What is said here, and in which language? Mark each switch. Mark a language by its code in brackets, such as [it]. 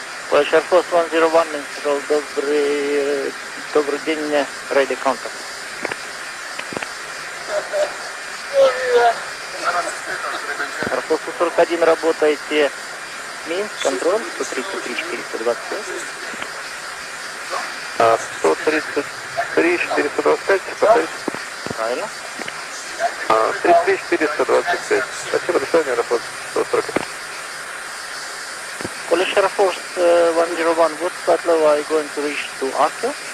[en] Polish Air Force 101, Minstrel, [ru] добрый день, [en] ready contact. [ru] Air Force 141, работаете Минск, контроль, 133, 425. 133, 425, повторите. Правильно. 33, 425. Спасибо, до свидания, Аэрофлот 140. [en] Polish Air Force 101, what flight level are you going to reach to Akia?